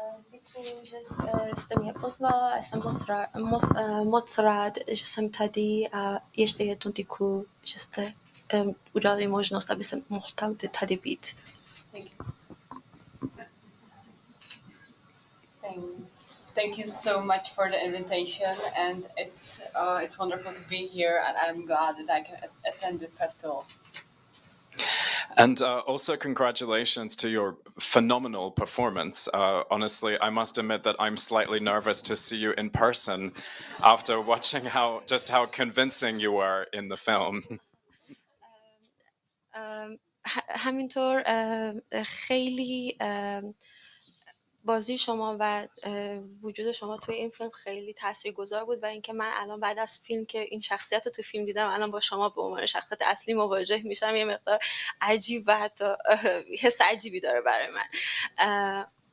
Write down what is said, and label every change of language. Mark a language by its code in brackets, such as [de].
[cs] Děkuji, že jste mě pozvala. Jsem moc rád, že jsem tady a ještě jednou děkuji, že jste udali možnost, aby jsem mohl tady být. [en] Thank you so much for the invitation, and it's wonderful to be here, and I'm glad that I can attend the festival. And also congratulations to your phenomenal performance. Honestly, I must admit that I'm slightly nervous to see you in person after watching how convincing you were in the film. [fa] همینطور خیلی بازی شما و وجود شما توی این فیلم خیلی تاثیرگذار بود و اینکه من الان بعد از فیلم که این شخصیت رو تو فیلم دیدم الان با شما به عنوان شخصیت اصلی مواجه میشم یه مقدار عجیب و حتی حس عجیبی داره برای من.